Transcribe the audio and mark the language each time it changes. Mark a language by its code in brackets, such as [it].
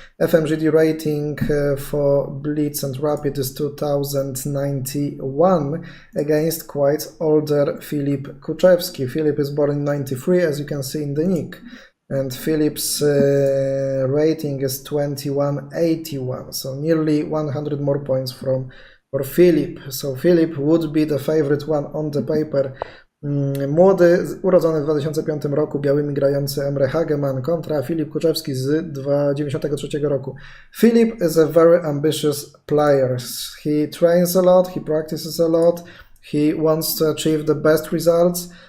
[en] FMGD rating for Blitz and Rapid is 2091 against quite older Filip Kuczewski. Filip is born in 93, as you can see in the nick. And Filip's rating is 2181, so nearly 100 more points for Filip. So Filip would be the favorite one on the paper. [pl] Młody, urodzony w 2005 roku, białymi grający Emre Hageman kontra Filip Kuczewski z 1993 roku. [en] Filip is a very ambitious player. He trains a lot, he practices a lot, he wants to achieve the best results.